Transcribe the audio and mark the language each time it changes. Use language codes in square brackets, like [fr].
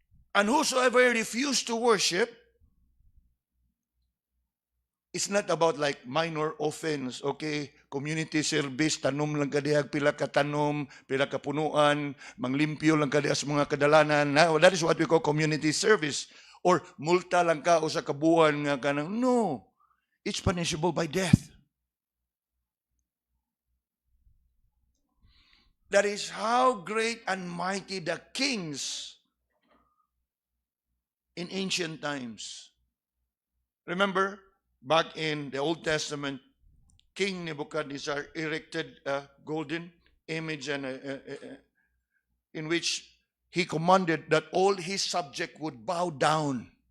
[en] And whosoever refused to worship, it's not about like minor offense, okay? [ceb] Community service, tanom lang kadihag, pila ka tanom, pila ka punuan, manglimpyo lang kadihag sa mga kadalanan. [en] Now, that is what we call community service. [ceb] Or multa lang ka o sa kabuhan nga kanang, no. [en] It's punishable by death. That is how great and mighty the kings in ancient times. Remember, back in the Old Testament, King Nebuchadnezzar erected a golden image and in which he commanded that all his subjects would bow down.